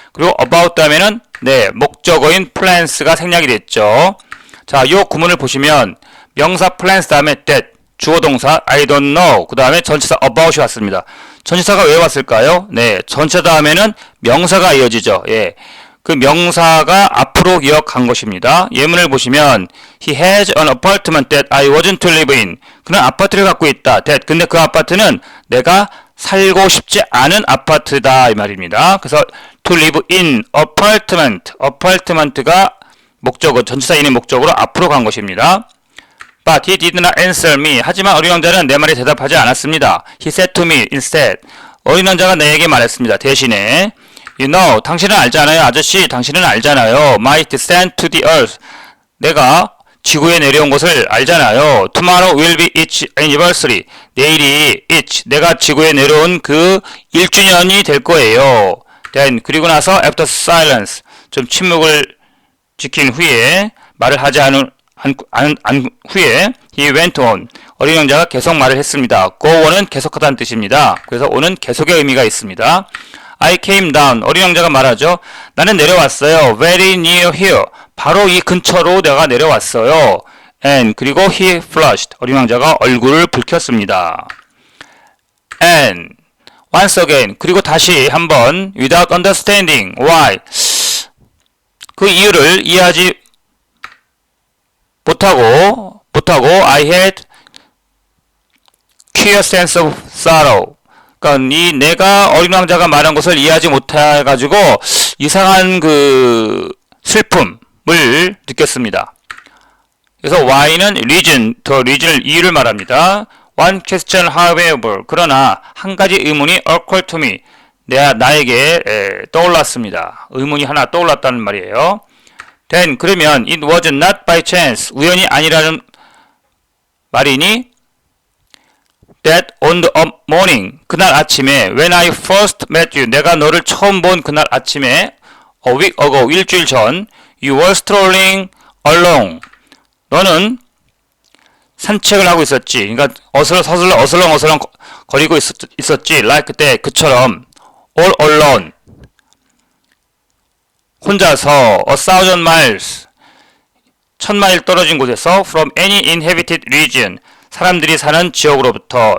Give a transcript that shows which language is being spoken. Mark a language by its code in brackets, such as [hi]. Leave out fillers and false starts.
[ko] 그리고 about 다음에는 목적어인 plans가 생략이 됐죠. 자, 이 구문을 보시면 명사 plans 다음에 that, 주어 동사 I don't know, 그 다음에 전치사 about이 왔습니다. 전치사가 왜 왔을까요? 전치사 다음에는 명사가 이어지죠. 그 명사가 앞으로 기억한 것입니다. 예문을 보시면 [en] He has an apartment that I wasn't to live in. [ko] 그는 아파트를 갖고 있다. [en] that. [ko] 근데 그 아파트는 내가 살고 싶지 않은 아파트다 이 말입니다. [en] 그래서 to live in apartment. [ko] apartment가 목적어, 전치사인의 목적으로 앞으로 간 것입니다. [en] But he did not answer me. [ko] 하지만 어린 왕자는 내 말에 대답하지 않았습니다. [en] He said to me instead. [ko] 어린 왕자가 내게 말했습니다. 대신에 [en] You know, [ko] 당신은 알잖아요. 아저씨, 당신은 알잖아요. [en] My descent to the earth. [ko] 내가 지구에 내려온 것을 알잖아요. [en] Tomorrow will be its anniversary. [ko] 내일이 내가 지구에 내려온 그 1주년이 될 거예요. Then, 그리고 나서 [en] after silence, [ko] 좀 침묵을 지킨 후에, 말을 하지 않은 후에 [en] he went on. [ko] 어린 왕자가 계속 말을 했습니다. go on은 계속하다는 뜻입니다. 그래서 on은 계속의 의미가 있습니다. [en] I came down. [ko] 어린 왕자가 말하죠. 나는 내려왔어요. [en] Very near here. [ko] 바로 이 근처로 내가 내려왔어요. [en] And 그리고 he flushed. [ko] 어린 왕자가 얼굴을 붉혔습니다. [en] And once again. [ko] 그리고 다시 한번 [en] without understanding why. [ko] 그 이유를 이해하지 못하고 [en] I had queer sense of sorrow. [ko] 그러니까 이 내가 어린 왕자가 말한 것을 이해하지 못해가지고 이상한 그 슬픔을 느꼈습니다. 그래서 why는 reason, 더 reason을 이유를 말합니다. [en] One question, however, [ko] 그러나 한 가지 의문이 [en] occurred to me. [ko] 나에게 떠올랐습니다. 의문이 하나 떠올랐다는 말이에요. [en] Then 그러면 it was not by chance, [ko] 우연이 아니라는 말이니 [en] that on the morning, [ko] 그날 아침에 [en] when I first met you, [ko] 내가 너를 처음 본 그날 아침에 [en] a week ago, [ko] 일주일 전 [en] you were strolling along, [ko] 너는 산책을 하고 있었지. 그러니까 어슬렁 거리고 있었지. [en] like that, 그처럼 all alone, 혼자서 a thousand miles, [ko] 1000마일 떨어진 곳에서 [en] from any inhabited region, [ko] 사람들이 사는 지역으로부터.